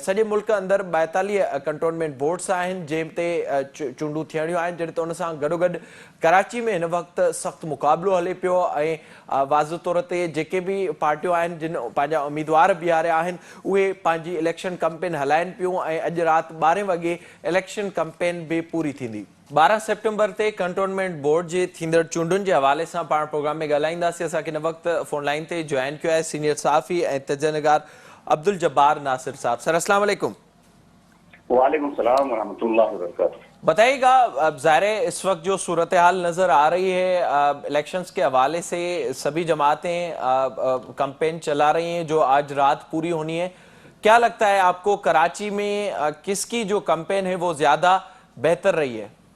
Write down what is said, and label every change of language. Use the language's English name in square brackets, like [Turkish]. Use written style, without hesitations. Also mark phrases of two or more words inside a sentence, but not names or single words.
[Sindhi] सॼे मुल्क अंदरि 42 [English] cantonment boards [Sindhi] आहिनि जंहिं ते चूंडूं थियणियूं आहिनि जॾहिं त उन सां गॾोगॾु कराची में हिन वक़्तु सख़्तु मुक़ाबिलो हले पियो ऐं वाज़ तौर ते जेके बि पार्टियूं आहिनि जिन पंहिंजा उम्मीदवार बीहारिया आहिनि उहे पंहिंजी [English] election campaign [Sindhi] हलाइनि पियूं ऐं अॼु राति 12 वॻे [English] election campaign [Sindhi] बि पूरी थींदी। 12 सेप्टेंबर ते [English] cantonment board [Sindhi] जे थींदड़ चूंडुनि जे हवाले सां पाण प्रोग्राम में ॻाल्हाईंदासीं। असांखे हिन वक़्तु [English] phone line [Sindhi] ते जॉइन कयो आहे सीनियर सहाफ़ी ऐं तजनिगार अब्दुल जब्बार नासिर साहब। [Arabic] सर السلام عليكم। وعليكم السلام ورحمة الله وبركاته. [Urdu] بتائیے گا، اب ظاہر ہے اس وقت جو صورت حال نظر آ رہی ہے الیکشنز کے حوالے سے سبھی جماعتیں کیمپین چلا رہی ہیں جو آج رات پوری ہونی ہے. کیا لگتا ہے آپ کو کراچی میں کس کی جو کیمپین ہے وہ زیادہ بہتر رہی ہے?